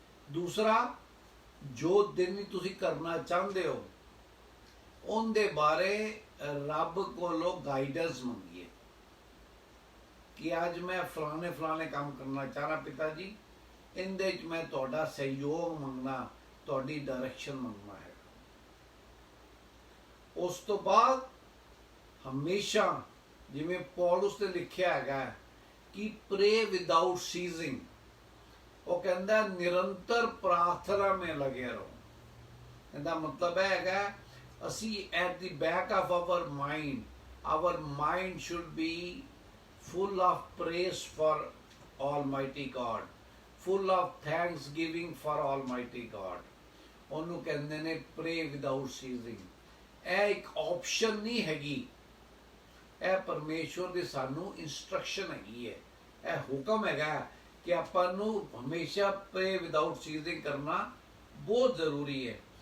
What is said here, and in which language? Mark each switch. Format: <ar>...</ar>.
<pa>ਦੂਸਰਾ, ਜੋ ਦਿਨ ਵੀ ਤੁਸੀਂ ਕਰਨਾ ਚਾਹੁੰਦੇ ਹੋ ਉਹਦੇ ਬਾਰੇ ਰੱਬ ਕੋਲੋਂ ਗਾਈਡੈਂਸ ਮੰਗੀਏ ਕਿ ਅੱਜ ਮੈਂ ਫਲਾਣੇ ਕੰਮ ਕਰਨਾ ਚਾਹਣਾ ਪਿਤਾ ਜੀ, ਇਹਦੇ 'ਚ ਮੈਂ ਤੁਹਾਡਾ ਸਹਿਯੋਗ ਮੰਗਣਾ, ਤੁਹਾਡੀ ਡਾਇਰੈਕਸ਼ਨ ਮੰਗਣਾ ਹੈ। ਉਸ ਤੋਂ ਬਾਅਦ ਹਮੇਸ਼ਾ, ਜਿਵੇਂ ਪੌਲੁਸ ਨੇ ਲਿਖਿਆ ਹੈਗਾ ਕਿ</pa> <en>pray without ceasing,</en> <pa>ਉਹ ਕਹਿੰਦਾ ਨਿਰੰਤਰ ਪ੍ਰਾਰਥਨਾ</pa> <hi>में लगे</hi> <pa>ਰਹੋ। ਇਹਦਾ ਮਤਲਬ ਹੈਗਾ ਅਸੀਂ</pa> <en>At the back of our mind should be full of praise for Almighty God, full of thanksgiving for Almighty God।</en> <pa>ਉਹਨੂੰ ਕਹਿੰਦੇ ਨੇ</pa> <en>pray without ceasing।</en> <pa>ਇਹ ਇੱਕ ਆਪਸ਼ਨ ਨਹੀਂ ਹੈਗੀ, ਇਹ ਪਰਮੇਸ਼ਵਰ ਦੀ ਸਾਨੂੰ ਇੰਸਟਰਕਸ਼ਨ ਹੈਗੀ ਹੈ, ਇਹ ਹੁਕਮ ਹੈਗਾ ਕਿ ਆਪਾਂ ਨੂੰ ਹਮੇਸ਼ਾ</pa> <en>pray without ceasing</en> <pa>ਕਰਨਾ ਬਹੁਤ ਜ਼ਰੂਰੀ ਹੈ।</pa>